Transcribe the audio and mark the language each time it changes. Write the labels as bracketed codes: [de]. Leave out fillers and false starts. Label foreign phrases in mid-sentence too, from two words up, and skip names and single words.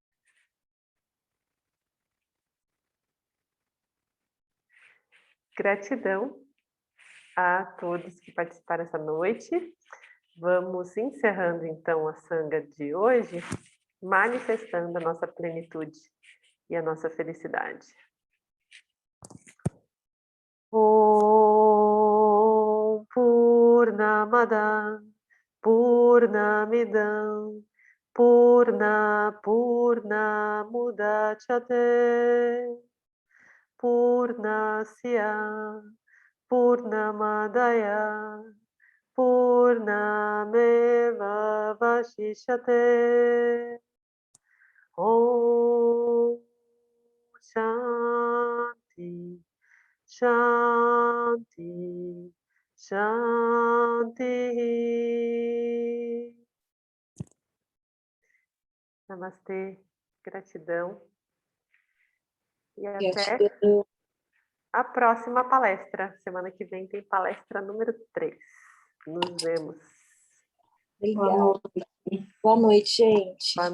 [pt] Gratidão a todos que participaram essa noite. Vamos encerrando, então, a sanga de hoje, manifestando a nossa plenitude e a nossa felicidade. [sa] ॐ पूर्णमद पूर्णमिदम् पूर्णमुदच्यते पूर्णस्य पूर्णमादाय पूर्णमेव वशिष्यते. ॐ शान्ति शान्ति शान्ति. [pt] Namastê, gratidão. E até a próxima palestra. Semana que vem tem palestra número 3. Nos vemos. Obrigada. Boa noite, gente.